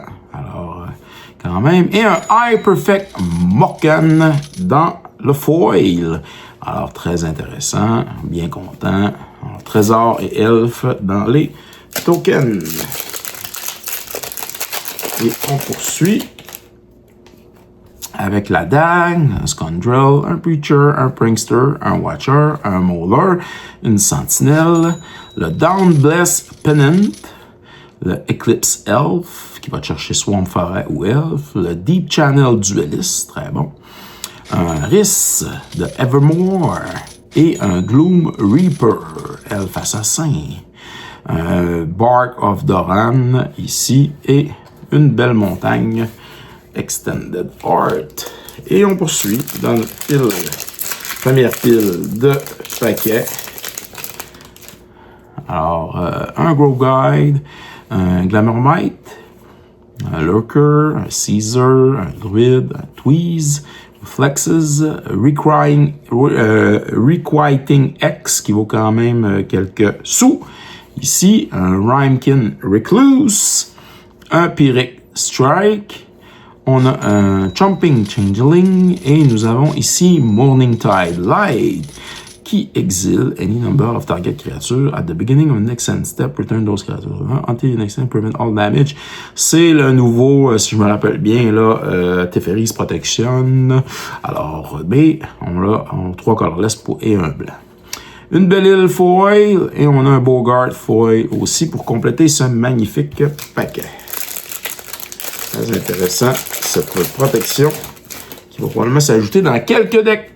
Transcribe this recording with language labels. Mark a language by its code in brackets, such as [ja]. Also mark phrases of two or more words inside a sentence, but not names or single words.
[fr] Alors, quand même, et un High Perfect Morgan dans le foil. Alors, très intéressant, bien content. Alors, Trésor et Elf dans les tokens. Et on poursuit avec la dague, un Scoundrel, un Preacher, un Prankster, un Watcher, un Mauler, une Sentinelle, le Down Bless Pennant, le Eclipse Elf, qui va chercher Swamp Forêt ou Elf, le Deep Channel Duelist, très bon, un Riss de Evermore et un Gloom Reaper, Elf Assassin, un Bark of Doran ici et une belle montagne Extended Art. Et on poursuit dans notre première pile de paquets. Alors, un Grow Guide, un Glamourmite, un Lurker, un Caesar, un Druid, un Tweeze, Flexes, Requiting X qui vaut quand même quelques sous. Ici, un Rhymekin Recluse, un Pyrrhic Strike, on a un Chomping Changeling et nous avons ici Morningtide Light qui exile [en] any number of target creatures at the beginning of the next end step, return those creatures until the next end, prevent all damage. [fr] C'est le nouveau, si je me rappelle bien, là, Teferi's Protection. Alors, B, on l'a en 3 colorless et un blanc. Une belle île foil et on a un Bogart foil aussi pour compléter ce magnifique paquet. Très intéressant, cette protection qui va probablement s'ajouter dans quelques decks.